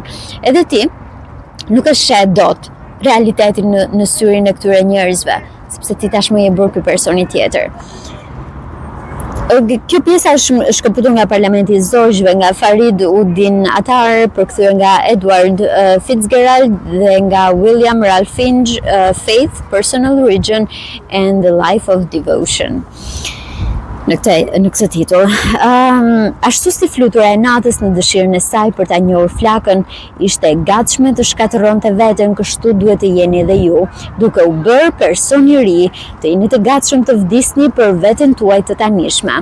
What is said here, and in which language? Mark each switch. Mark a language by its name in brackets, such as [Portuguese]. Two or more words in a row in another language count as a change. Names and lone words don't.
[Albanian] Edhe ti nuk e sheh dot realitetin në syrin e këtyre njerëzve, sepse ti tashmë je bërë ky personi tjetër. Kjo pjesa është shkëputur nga Parlamenti i Zogjve, nga Farid Udin Atar, përkthyer nga Edward Fitzgerald dhe nga William Ralph Finch, Faith, Personal Origin and the Life of Devotion. në këtë titull. Ashtu si flutura e natës në dëshirën e saj për ta njohur flakën, ishte e gatshme të shkatërronte veten, kështu duhet të jeni edhe ju, duke u bërë person i ri, të jeni të gatshëm të vdisni për veten tuaj të tanishme.